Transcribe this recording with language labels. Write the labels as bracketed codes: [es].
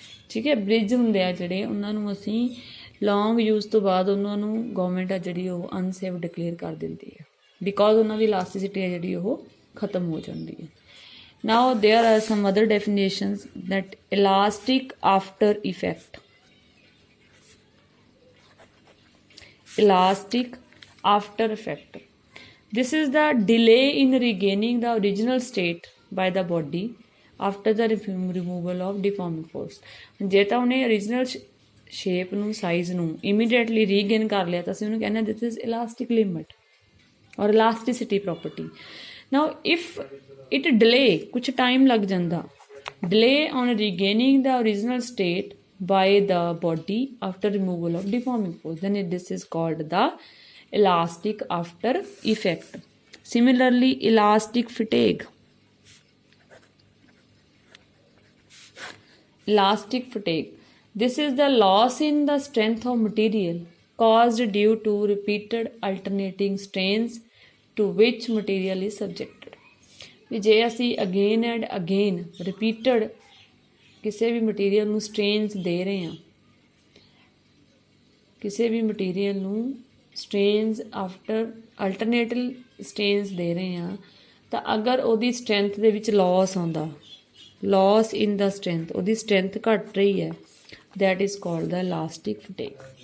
[pa] ਠੀਕ ਹੈ, ਬ੍ਰਿਜ ਹੁੰਦੇ ਆ ਜਿਹੜੇ, ਉਹਨਾਂ ਨੂੰ ਅਸੀਂ ਲੌਂਗ ਯੂਜ਼ ਤੋਂ ਬਾਅਦ ਉਹਨਾਂ ਨੂੰ ਗੌਰਮੈਂਟ ਆ ਜਿਹੜੀ ਉਹ ਅਨਸੇਫ ਡਿਕਲੇਅਰ ਕਰ ਦਿੰਦੀ ਹੈ, ਬਿਕੋਜ਼ ਉਹਨਾਂ ਦੀ ਇਲਾਸਟਿਸਿਟੀ ਹੈ ਜਿਹੜੀ ਉਹ ਖਤਮ ਹੋ ਜਾਂਦੀ ਹੈ। [en] Now there are some other definitions, that elastic after effect, elastic after effect. This is the delay in regaining the original state by the body after the removal of deforming force. [pa] ਜੇ ਤਾਂ ਉਹਨੇ original shape ਨੂੰ, size ਨੂੰ immediately regain ਕਰ ਲਿਆ ਤਾਂ ਅਸੀਂ ਉਹਨੂੰ ਕਹਿੰਦੇ ਹਾਂ [en] this is elastic limit or elasticity property. Now if it delay, [pa] ਕੁਛ time ਲੱਗ ਜਾਂਦਾ, [en] delay on regaining the original state by the body after removal of deforming force, then this is called the elastic after effect. Similarly, elastic fatigue. Elastic fatigue. This is the loss in the strength of material caused due to repeated alternating strains to which material is subjected. [pa] ਵੀ ਜੇ ਅਸੀਂ again and again repeated ਕਿਸੇ ਵੀ material ਨੂੰ ਸਟ੍ਰੇਨਸ ਦੇ ਰਹੇ ਹਾਂ, ਕਿਸੇ ਵੀ material ਨੂੰ ਸਟ੍ਰੇਨਸ after alternative ਸਟ੍ਰੇਨਸ ਦੇ ਰਹੇ ਹਾਂ, ਤਾਂ ਅਗਰ ਉਹਦੀ ਸਟਰੈਂਥ ਦੇ ਵਿੱਚ ਲਾਸ ਆਉਂਦਾ, ਲਾਸ ਇਨ ਦਾ ਸਟਰੈਂਥ, ਉਹਦੀ ਸਟਰੈਂਥ ਘਟ ਰਹੀ ਹੈ, [en] that is called the elastic fatigue.